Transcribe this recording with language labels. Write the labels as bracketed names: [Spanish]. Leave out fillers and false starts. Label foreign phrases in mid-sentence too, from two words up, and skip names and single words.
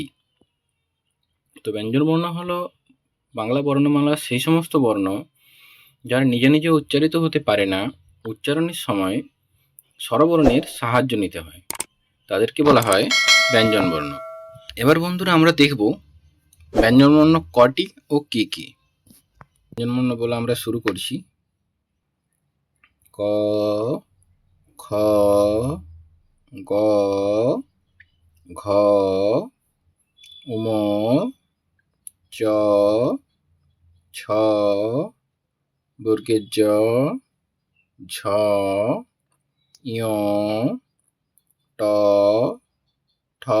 [Bangla] তো ব্যঞ্জন বর্ণ হলো বাংলা বর্ণমালার সেই সমস্ত বর্ণ যারা নিজে নিজে উচ্চারিত হতে পারে না, উচ্চারণের সময় স্বরবর্ণের সাহায্য নিতে হয়, তাদেরকে বলা হয় ব্যঞ্জন বর্ণ। এবার বন্ধুরা আমরা দেখব ব্যঞ্জন বর্ণ কটি ও কি কি। ব্যঞ্জন বর্ণ বলে আমরা শুরু করছি ক, খ, গ, ঘ, উম, চ, ছ, বর্গের জ, ঝ, ঞ, ট, ঠ,